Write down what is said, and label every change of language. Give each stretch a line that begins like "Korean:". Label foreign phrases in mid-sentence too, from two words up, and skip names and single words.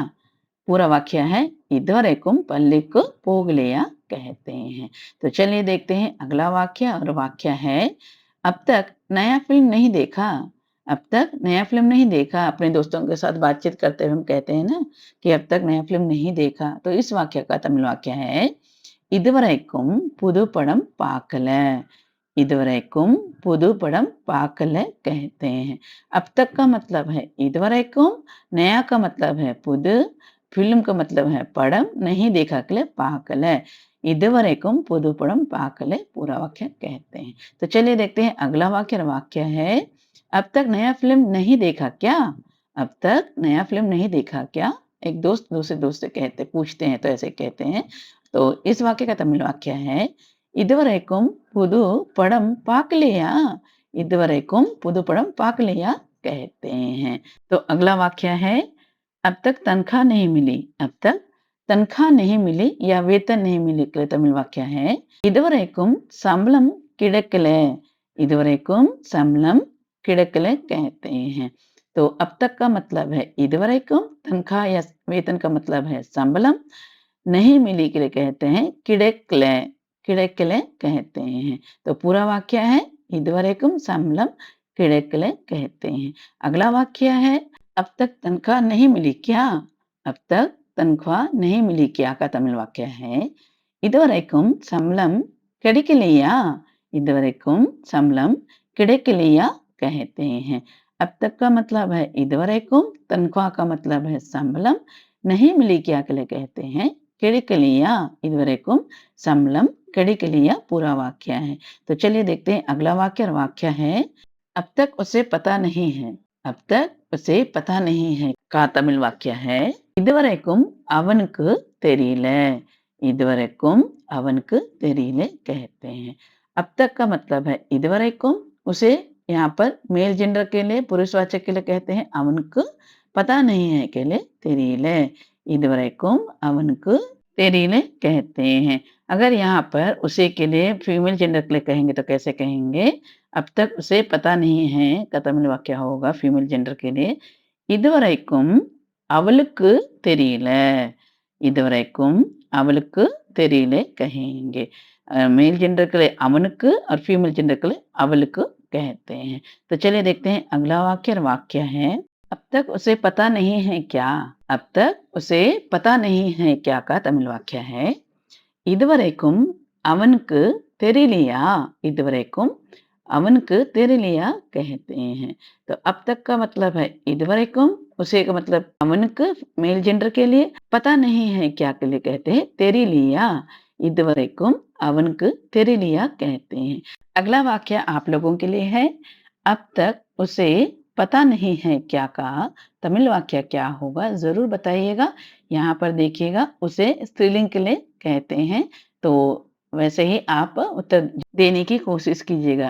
Hindi: पूरा वाक्य है
Tamil: இதுவரைக்கும் பள்ளிக்கு போகலையா
Hindi: कहते हैं। तो चलिए देखते हैं अगला वाक्य और वाक्य है अब तक नया फिल्म नहीं देखा। अब तक नया फिल्म नहीं देखा, अपने दोस्तों के साथ बातचीत करते हुए हम कहते हैं ना कि अब तक नया फिल्म नहीं देखा। तो इस वाक्य का तमिल वाक्य है
Tamil: இதுவரைக்கும் புது படம் பார்க்கல। இதுவரைக்கும் புது படம் பார்க்கல
Hindi: कहते हैं। अब तक का मतलब है இதுவரைக்கும், नया का मतलब है पुद, फिल्म का मतलब है पड़म, नहीं देखा के लिए पाकल।
Tamil: இதுவரைக்கும் புது படம் பார்க்கல
Hindi: पूरा वाक्य कहते हैं। तो चलिए देखते हैं अगला वाक्य। वाक्य है अब तक नया फिल्म नहीं देखा क्या। अब तक नया फिल्म नहीं देखा क्या। एक दोस्त दूसरे दोस्त से कहते पूछते हैं तो ऐसे कहते हैं। तो इस वाक्य का तमिल वाक्य है
Tamil: இதுவரைக்கும் புது படம் பார்க்கலையா। இதுவரைக்கும் புது படம் பார்க்கலைया
Hindi: कहते हैं। तो अगला वाक्य है अब तक तनख्वाह नहीं मिली। अब तक तनख्वाह नहीं मिली या वेतन नहीं मिली के लिए तमिल वाक्य है
Tamil: இதுவரைக்கும் சம்பளம் கிடைக்கல। இதுவரைக்கும் சம்பளம் கிடைக்கல
Hindi: कहते हैं। तो अब तक का मतलब है இதுவரைக்கும், तनख्वाह या वेतन का मतलब है संबलम, नहीं मिली के लिए कहते हैं किडेक्ले। किडेक्ले कहते हैं। तो पूरा वाक्य है
Tamil: இதுவரைக்கும் சம்பளம் கிடைக்கல
Hindi: कहते हैं। अगला वाक्य है अब तक तनख्वाह नहीं मिली क्या। अब तक तनख्वाह नहीं मिली क्या का तमिल वाक्य है
Tamil: இதுவரைக்கும் சம்பளம் கிடைக்கலையா। இதுவரைக்கும் சம்பளம் கிடைக்கலையா
Hindi: कहते हैं। अब तक का मतलब है இதுவரைக்கும், तनख्वाह का मतलब है संबलम, नहीं मिली क्या के लिए कहते हैं கிடைக்கலையா।
Tamil: இதுவரைக்கும் संबलम கிடைக்கலையா
Hindi: पूरा वाक्य है। तो चलिए देखते हैं अगला वाक्य। और वाक्य है अब तक उसे पता नहीं है। अब तक उसे पता नहीं है का तमिल वाक्य है
Tamil: இதுவரைக்கும் அவனுக்கு தெரியல। இதுவரைக்கும் அவனுக்கு தெரியல
Hindi: कहते हैं। अब तक का मतलब है இதுவரைக்கும், उसे यहाँ पर
English: male gender
Hindi: के लिए पुरुषवाचक के लिए कहते हैं அவனுக்கு, पता नहीं है के लिए தெரியல।
Tamil: இதுவரைக்கும் அவனுக்கு தெரியல
Hindi: कहते हैं। अगर यहाँ पर उसे के लिए
English: female gender
Hindi: के लिए कहेंगे तो कैसे कहेंगे अब तक उसे पता नहीं है का तमिल वाक्य होगा
English: female gender
Hindi: के लिए
Tamil: இதுவரைக்கும் அவளுக்கு தெரியல। இதுவரைக்கும் அவளுக்கு தெரியல कहेंगे।
English: male gender
Hindi: के लिए அவனுக்கு और
English: female gender
Hindi: के लिए அவளுக்கு कहते हैं। तो चलिए देखते हैं अगला वाक्य। और वाक्य है अब तक उसे पता नहीं है क्या। अब तक उसे पता नहीं है क्या का तमिल वाक्य है
Tamil: இதுவரைக்கும் அவனுக்கு தெரியலையா। இதுவரைக்கும் அவனுக்கு தெரியலையா
Hindi: कहते हैं। तो अब तक का मतलब है இதுவரைக்கும், उसे का मतलब அவனுக்கு
English: male gender
Hindi: के लिए, पता नहीं है क्या के लिए कहते हैं தெரியலையா।
Tamil: இதுவரைக்கும் அவனுக்கு தெரியலையா
Hindi: कहते हैं। अगला वाक्य आप लोगों के लिए है अब तक उसे पता नहीं है क्या का तमिल वाक्य क्या होगा जरूर बताइएगा। यहाँ पर देखिएगा उसे स्त्रीलिंग के लिए कहते हैं। तो वैसे ही आप उत्तर देने की कोशिश कीजिएगा।